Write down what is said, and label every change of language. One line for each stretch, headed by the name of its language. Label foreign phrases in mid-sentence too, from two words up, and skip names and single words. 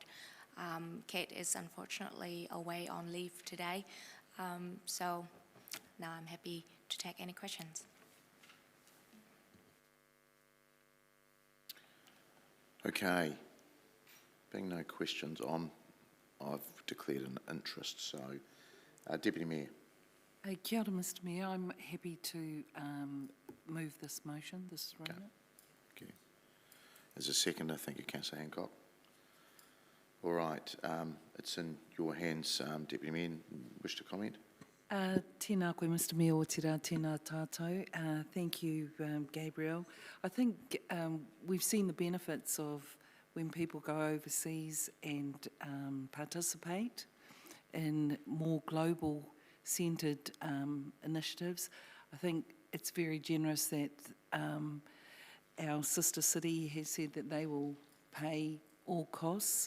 English: Kate is unfortunately away on leave today, so now I'm happy to take any questions. Okay. Being no questions, I've declared an interest, so Deputy Mayor.
Māori: Kia ora,
English: Mr Mayor. I'm happy to move this motion, this is Rona. Okay. As a seconder, thank you, Councillor Hancock. All right, it's in your hands, Deputy Mayor. Wish to comment?
Māori: Tēnā koe,
English: Mr Mayor,
Māori: o te rā, tēnā tātou.
English: Thank you, Gabriel. I think we've seen the benefits of when people go overseas and participate in more global centred initiatives. I think it's very generous that our sister city has said that they will pay all costs.